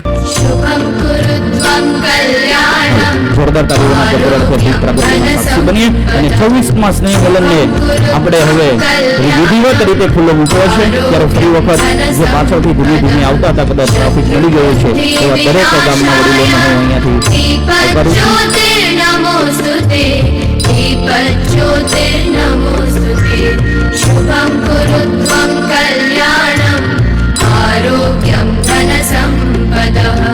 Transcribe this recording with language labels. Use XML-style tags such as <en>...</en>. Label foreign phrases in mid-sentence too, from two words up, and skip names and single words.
<gu>જોરદાર તાલીઓના ગડગડાટથી દીપ પ્રાગટ્યના સાક્ષી બનીએ અને 26મા સ્નેહ મિલનને આપણે હવે વિધિવત રીતે ખુલ્લો મૂકવો છે. ત્યારે ફરી વખત જે પાછળથી ધીમે ધીમે આવતા હતા, કદાચ ટ્રાફિક મળી ગયો છે, એવા દરેક ગામના વડીલોને હું અહીંયાથી કરું છું.</gu> <sa>नमोस्तुते दीपज्योतिर्नमोस्तुते शुभं कुरु त्वं कल्याणम् आरोग्यं धनसम्पदः</sa>